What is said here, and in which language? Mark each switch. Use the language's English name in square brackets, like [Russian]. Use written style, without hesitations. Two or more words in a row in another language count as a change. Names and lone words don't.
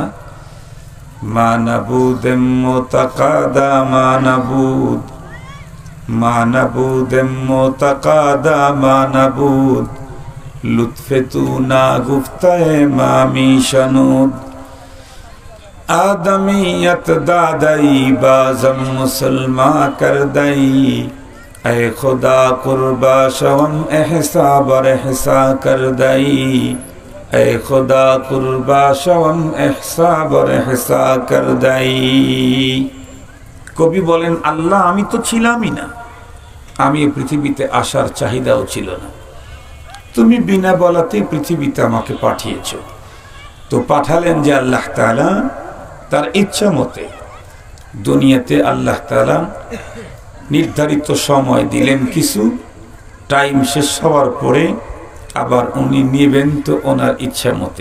[Persian] ما نبودیم و تقاضا ما نبود، ما نبودیم و تقাضا ما نبود، لطف تو ناگفته ما می‌شنود, آدمیت دادی بزم مسلمان کردی, اے خدا قربا شوم احسا بر احسا کر دائی، اے خدا قربا شوم احسا بر احسا کر دائی। [Bangla] কবি বলেন, আল্লাহ আমি তো ছিলামই না, আমি পৃথিবীতে আসার চাহিদাও ছিল না, তুমি বিনা বলাতেই পৃথিবীতে আমাকে পাঠিয়েছ। তো পাঠালেন যে আল্লাহ তাআলা তার ইচ্ছা মতে। দুনিয়াতে আল্লাহ তাআলা নির্ধারিত সময় দিলেন, কিছু টাইম শেষ হওয়ার পরে আবার উনি নেবেন তো ওনার ইচ্ছা মতে।